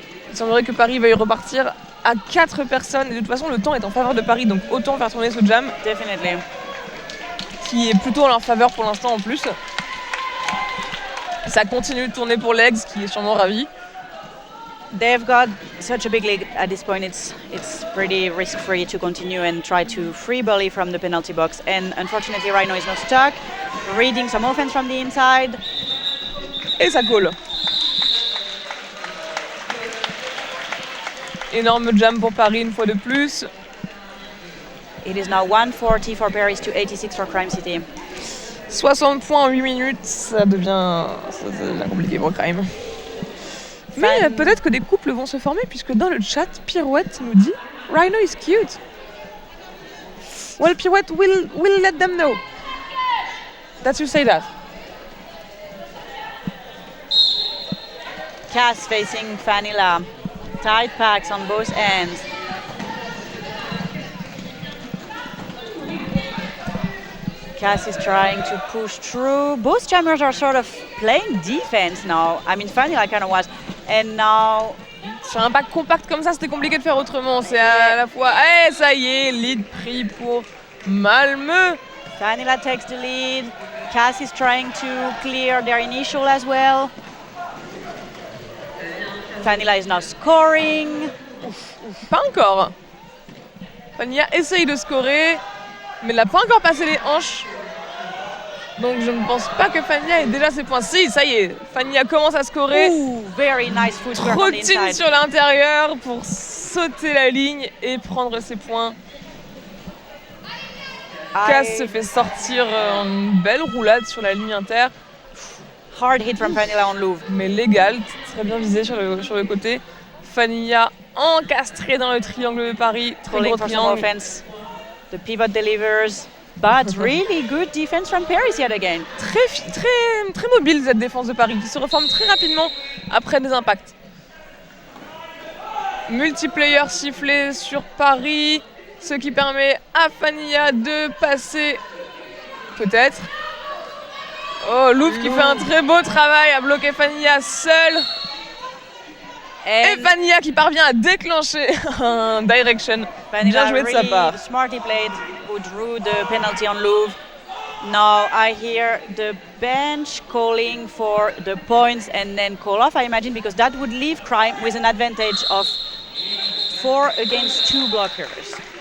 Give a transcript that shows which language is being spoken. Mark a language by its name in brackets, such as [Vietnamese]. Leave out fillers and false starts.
[French] Il semblerait que Paris veuille repartir à 4 personnes. Et de toute façon, le temps est en faveur de Paris, donc autant faire tourner ce jam. [English] Definitely. [French] Qui est plutôt en leur faveur pour l'instant en plus. Ça continue de tourner pour Legs, qui est sûrement ravi. [English] They've got such a big lead at this point. It's pretty risk-free to continue and try to free volley from the penalty box. And unfortunately, Rhino is not stuck. Reading some offense from the inside. [French] Et ça colle. Énorme jam pour Paris une fois de plus. [English] It is now 140 for Paris to 86 for Crime City. [French] 60 points en 8 minutes, ça devient compliqué pour Crime. Mais peut-être que des couples vont se former, puisque dans le chat, Pirouette nous dit [English] Rhino is cute. Well, Pirouette, we'll let them know that you say that. Cass facing Vanilla. Tight packs on both ends. Cass is trying to push through. Both jammers are sort of playing defense now. I mean, Vanilla kind of was. And now... [French] Sur un pack compact comme ça, c'était compliqué de faire autrement. C'est à la fois... Eh, ça y est, lead pris pour Malmö. [English] Vanilla takes the lead. Cass is trying to clear their initial as well. Vanilla is now scoring. [French] Pas encore. Fanilla essaye de scorer, mais elle n'a pas encore passé les hanches. Donc je ne pense pas que Fanilla ait déjà ses points. Si, ça y est, Fanilla commence à scorer. [English] Very nice footwork on the [French] Trottine [English] inside. [French] sur l'intérieur pour sauter la ligne et prendre ses points. Cass se fait sortir une belle roulade sur la ligne inter. [English] Hard hit from Fanilla on Louvre. [French] Mais légal, très bien visé sur le côté. Fanilla encastrée dans le triangle de Paris. Très [English] Calling [French] gros [English] for some [French] triangle. [English] offense. The pivot delivers. But really good defense from Paris yet again. [French] Très mobile cette défense de Paris qui se reforme très rapidement après des impacts. Multiplayer sifflé sur Paris, ce qui permet à Fanilla de passer peut-être. Oh, Louvre qui fait un très beau travail à bloquer Fanilla seule. Et Fanilla qui parvient à déclencher un direction. Bien joué de sa part. [English] Smartly played, who drew the penalty on Louvre. Now I hear the bench calling for the points and then call off, I imagine, because that would leave Crime with an advantage of 4 against 2 blockers.